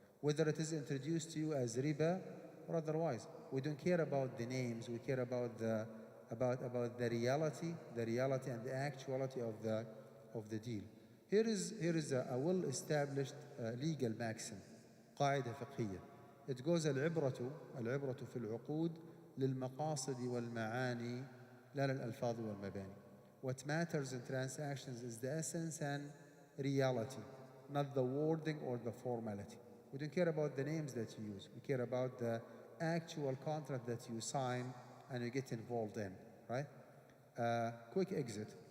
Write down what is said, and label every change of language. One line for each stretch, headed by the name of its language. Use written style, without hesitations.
English: Whether it is introduced to you as riba or otherwise, we don't care about the names, we care about the reality and the actuality of the deal. Here is a well-established legal maxim,
Arabic: قاعدة فقهية.
English: It goes
Arabic: العبرة في العقود للمقاصد والمعاني لا للألفاظ والمباني.
English: What matters in transactions is the essence and reality, not the wording or the formality. We don't care about the names that you use. We care about the actual contract that you sign and you get involved in, right? Quick exit.